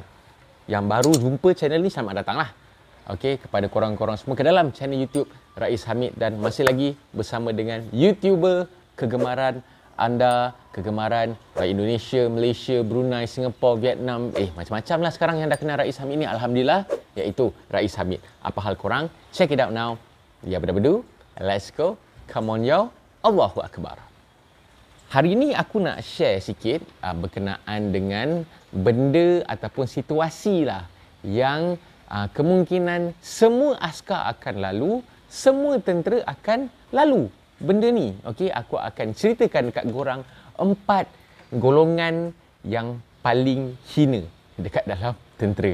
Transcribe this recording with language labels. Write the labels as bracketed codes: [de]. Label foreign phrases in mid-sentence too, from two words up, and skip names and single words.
[ms] Yang baru jumpa channel ni, selamat datang lah. Okey, kepada korang-korang semua ke dalam channel YouTube Rais Hamid, dan masih lagi bersama dengan YouTuber kegemaran anda, kegemaran rakyat Indonesia, Malaysia, Brunei, Singapura, Vietnam, macam-macam lah sekarang yang dah kenal Rais Hamid ni, alhamdulillah, iaitu Rais Hamid. Apa hal korang? [en] Check it out now. Ya, bedu, let's go. Come on yo. [ar] Allahu Akbar. [ms] Hari ini aku nak share sikit berkenaan dengan benda ataupun situasi lah yang kemungkinan semua askar akan lalu, semua tentera akan lalu. Benda ni, okey, aku akan ceritakan dekat korang 4 golongan yang paling hina dekat dalam tentera.